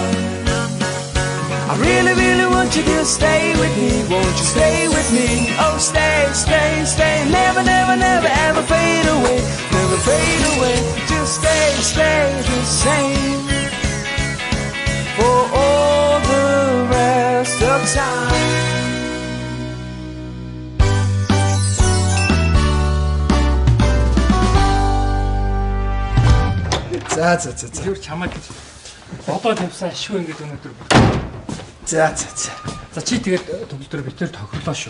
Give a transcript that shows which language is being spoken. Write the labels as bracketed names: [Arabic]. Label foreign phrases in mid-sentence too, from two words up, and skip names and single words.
[English] I really, really want you to stay with me. Won't you stay with me? Oh, stay, stay, stay. Never, never, never, ever fade away. Never fade away. Just stay, stay the same for all the rest of time. [Mongolian] За. Зүгээр чамайг одоо тавьсан шүү ингээд өнөөдөр. За. За чи тэгээд төгөлдөр битэр тохирлоо шүү.